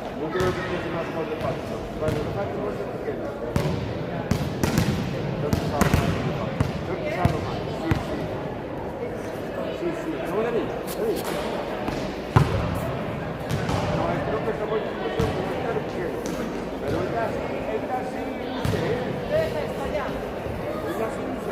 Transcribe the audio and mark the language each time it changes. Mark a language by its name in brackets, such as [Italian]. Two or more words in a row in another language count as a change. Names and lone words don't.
[Spanish] creo que tiene más de paso. [Italian] Bueno, lo faccio molto pequeño. Lo pisavo mai. Sì, come da lì. [Spanish] No, creo que esta vuelta es un poquito pequeño. Pero el gas sí, está allá. El gas sí,